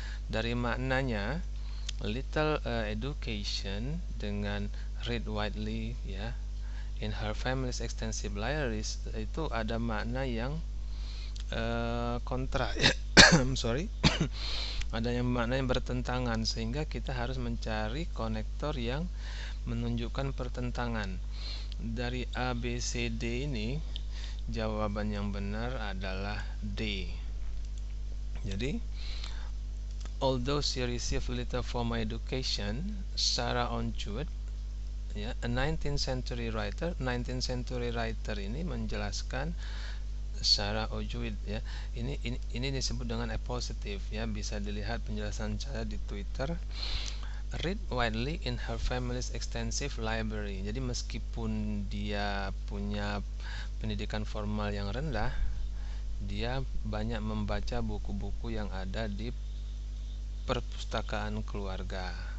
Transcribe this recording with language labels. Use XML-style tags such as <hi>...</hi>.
<id>Dari maknanya</id> <en>little education</en> <id>dengan</id> <en>read widely</en> <id>ya,</id> <en>in her family's extensive libraries,</en> <id>itu ada makna yang kontra sorry ada yang makna yang bertentangan, sehingga kita harus mencari konektor yang menunjukkan pertentangan. Dari A, B, C, D ini jawaban yang benar adalah D.</id> <en>Jadi although she received little formal education, Sarah Ornjuet ya, a 19th century writer</en> <id>ini menjelaskan</id> <en>Sarah Ornjuet ya.</en> <id>Ini disebut dengan a positive ya. Bisa dilihat penjelasan saya di Twitter.</id> <en>Read widely in her family's extensive library.</en> <id>Jadi meskipun dia punya pendidikan formal yang rendah, dia banyak membaca buku-buku yang ada di perpustakaan keluarga.</id>